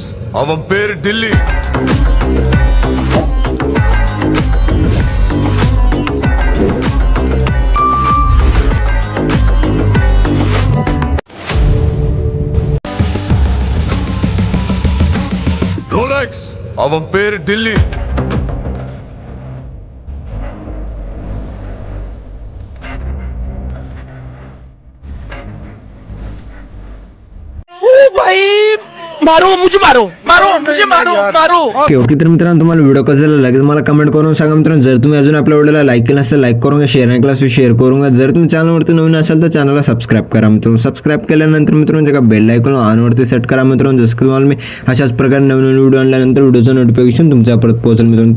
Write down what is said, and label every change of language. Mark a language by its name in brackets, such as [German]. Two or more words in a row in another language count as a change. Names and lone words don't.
[Tamil] அவன் பேரு டில்லி. ரோலெக்ஸ், அவன் பேரு டில்லி. [Hindi] मारो मुझे, मारो मारो मुझे, मारो मारो. [Marathi] ओके तर मित्रांनो, तुम्हाला व्हिडिओ कसा झाला लगेच मला कमेंट करून सांगा मित्रांनो. जर तुम्ही अजून आपल्या व्हिडिओला लाईक केलं असेल लाईक करून शेअर नाही केला असेल शेअर करून. जर तुम्ही चॅनलवरती नवीन असाल तर चॅनलला सबस्क्राईब करा मित्रांनो. सबस्क्राईब केल्यानंतर मित्रांनो जे का [English] bell icon [Marathi] ऑनवरती सेट करा मित्रांनो. जसं की तुम्हाला मी अशाच प्रकारे नवीन व्हिडिओ आणल्यानंतर व्हिडिओचं नोटिफिकेशन तुमच्यापर्यंत पोहोचेल मित्रांनो.